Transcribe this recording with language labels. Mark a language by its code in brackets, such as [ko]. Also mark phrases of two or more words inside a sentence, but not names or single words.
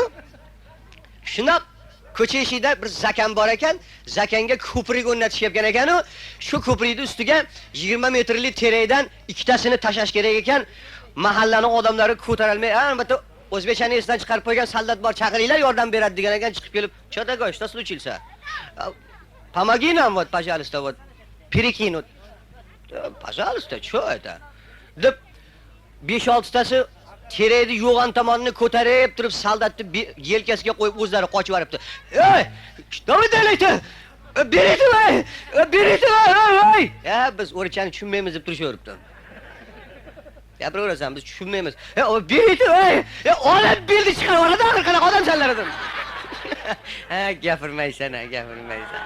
[uz] Shundoq ko'cha eshigida bir zakan bor ekan, zakanga ko'prik o'rnatishyapgan ekan-u, shu ko'prikning ustiga 20 metrli terakdan ikkitasini tashlash kerak ekan. Mahallaning odamlari ko'tarolmay, albatta o'zbekchani esidan chiqarib qo'ygan soldat bor, chaqiringlar, yordam beradi degan ekan, chiqib kelib, [ru] "Что такое? Что случилось? Помоги нам вот, пожалуйста, вот перекинь вот." "Пожалуйста, что это?" [uz] deb 5-6 tasi terakni yo'g'on tomonini ko'tarib turib soldatni yelkasiga qo'yib o'zlari qochib boribdi. "Ey, [ru] что вы делаете? Берите, ой! Берите, ой!" [uz] Ya biz o'rchani tushunmaymiz deb turishaveribdi. Gapiraversan, biz tushunmaymiz. [ru] "Берите, ой! [uz] Olib berdi chiqarib oladi, axir qanaqa odamsanlar dedim. Ha, gapirmaysan, gapirmaysan.